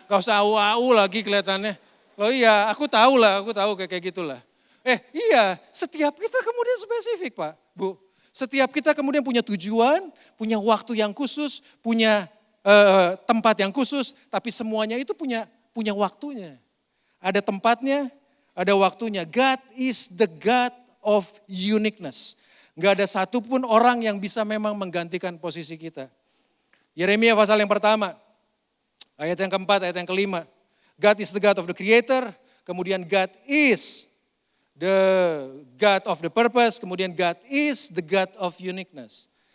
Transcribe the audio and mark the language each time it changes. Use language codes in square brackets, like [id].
[id] Gak usah au-au lagi kelihatannya. Loh iya, aku tahu kayak gitulah. Iya, setiap kita kemudian spesifik Pak, Bu. Setiap kita kemudian punya tujuan, punya waktu yang khusus, punya tempat yang khusus, tapi semuanya itu punya waktunya. Ada tempatnya, ada waktunya. [en] God is the God of uniqueness. [id] Gak ada satupun orang yang bisa memang menggantikan posisi kita. Yeremia pasal yang pertama, ayat yang keempat, ayat yang kelima. [en] God is the God of the creator, [id] kemudian [en] God is the God of the purpose, kemudian God is the God of uniqueness.